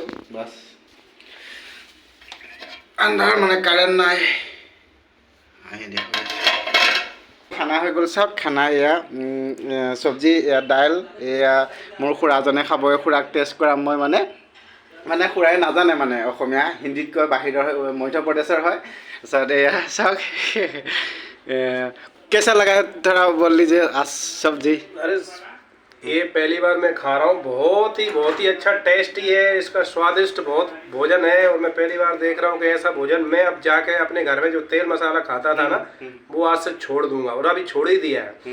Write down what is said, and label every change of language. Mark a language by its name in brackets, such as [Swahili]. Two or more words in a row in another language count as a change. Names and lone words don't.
[Assamese] বাছ আন্ধাৰ মানে কাৰেণ্ট নাই, আহি দেখুৱাই খানা হৈ গ'ল। চাওক খানা এয়া চব্জি, এয়া দাইল। এয়া মোৰ খুৰাজনে খাব, খুৰাক টেষ্ট কৰাম মই। মানে খুৰাই নাজানে মানে অসমীয়া, হিন্দীত কয়, বাহিৰৰ মধ্য প্ৰদেশৰ হয়। তাৰপিছত এয়া চাওক [Hindi] कैसा लगा थोड़ा बोल लीजिए आज सब्जी। अरे ये पहली बार मैं खा रहा हूँ, बहुत ही अच्छा टेस्टी है, इसका स्वादिष्ट बहुत भोजन है। और मैं पहली बार देख रहा हूँ कि ऐसा भोजन मैं अब जाके अपने घर में जो तेल मसाला खाता था ना, वो आज से छोड़ दूंगा, और अभी छोड़ ही दिया है।